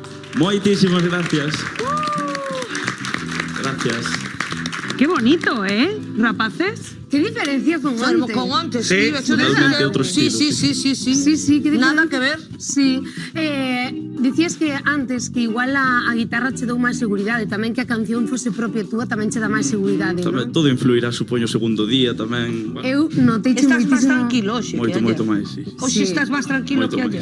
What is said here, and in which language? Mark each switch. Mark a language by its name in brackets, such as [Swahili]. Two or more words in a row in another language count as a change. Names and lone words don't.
[Galician] Moitísimas gracias. Gracias. Qué bonito, rapaces? [Spanish] ¿Qué diferencia con antes? Con antes, Sí, totalmente otro estilo. Sí, ¿qué nada diferencia? que ver. Sí. [Galician] Dicías que antes que igual a guitarra che dou máis seguridade, tamén que a canción fose propia túa tamén che dá máis seguridade, Tamén, non? todo influirá, supoño, o segundo día tamén. Bueno, Eu notei Estás máis moitísimo... tranquilo hoxe moito, que moito ayer. máis, sí. Hoxe estás máis tranquilo Moito que máis.